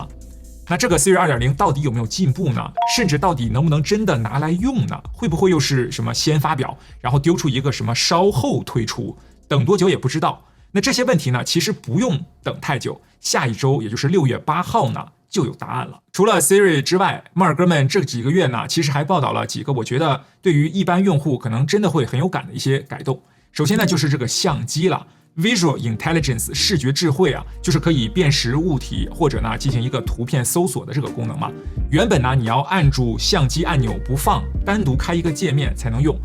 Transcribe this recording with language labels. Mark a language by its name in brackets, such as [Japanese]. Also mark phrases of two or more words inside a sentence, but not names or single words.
[Chinese] 那這個 Siri 2.0 到底有沒有進步呢？甚至到底能不能真的拿來用呢？會不會又是什麼先發表，然后丟出一個什麼稍後推出，等多久也不知道。那這些問題呢，其實不用等太久，下一周也就是6月8號呢就有答案了。除了 Siri 之外，摩爾哥們這幾個月呢，其實還報道了幾個我覺得對於一般用戶可能真的會很有感的一些改動。首先呢，就是這個相機了。 [English] Visual Intelligence [Chinese] 視覺智慧啊，就是可以辨識物體或者呢進行一個圖片搜索的這個功能嘛。原本呢你要按住相機按鈕不放，單獨開一個界面才能用。